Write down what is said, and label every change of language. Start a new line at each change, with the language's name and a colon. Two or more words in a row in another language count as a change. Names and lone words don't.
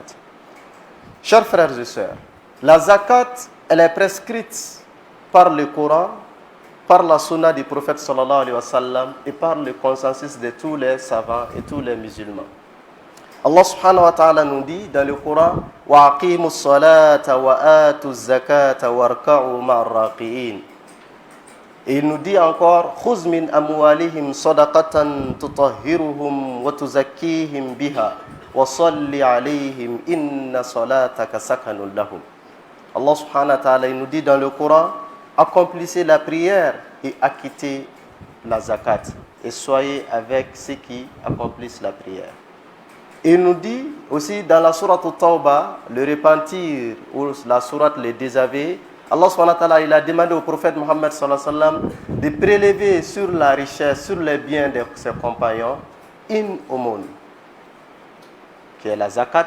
French: Chers frères et sœurs, la zakat, elle est prescrite par le Coran, par la sunna du prophète
Arabic: صلى الله عليه وسلم
French: et par le consensus de tous les savants et tous les musulmans.
Arabic: الله سبحانه وتعالى
French: nous dit dans le Coran
Arabic: وأقيموا الصلاة وآتوا الزكاة واركعوا مع الراكعين.
French: Et il nous dit encore
Arabic: خذ من أموالهم صدقة تطهرهم وتزكيهم بها وصل عليهم إن صلاتك سكن لهم. الله سبحانه وتعالى
French: il nous dit dans le Coran, accomplissez la prière et acquittez la zakat et soyez avec ceux qui accomplissent la prière. Et il nous dit aussi dans la sourate Tawbah, le repentir ou la sourate le désaveu,
Arabic: الله سبحانه وتعالى
French: il a demandé au prophète Mohammed
Arabic: صلى الله عليه وسلم
French: de prélever sur la richesse, sur les biens de ses compagnons, une aumône, qui est la zakat.